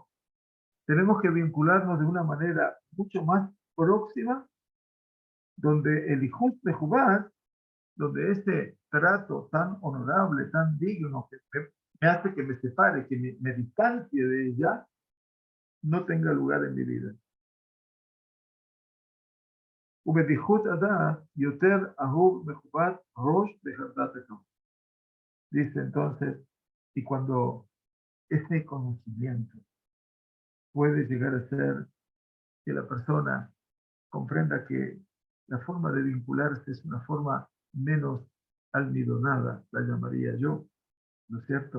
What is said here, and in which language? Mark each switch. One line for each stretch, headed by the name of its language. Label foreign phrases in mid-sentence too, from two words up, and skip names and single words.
Spanish: Tenemos que vincularnos de una manera mucho más próxima, donde el
Hebrew: יחס מכובד,
Spanish: donde ese trato tan honorable, tan digno, que me hace que me separe, que me distancie de ella, no tenga lugar en mi vida.
Hebrew: ובדיחות הדעת יותר אהוב מכובד ראש בחרדת הקום.
Spanish: Dice entonces, y cuando ese conocimiento puede llegar a ser que la persona comprenda que la forma de vincularse es una forma menos almidonada, la llamaría yo, ¿no es cierto?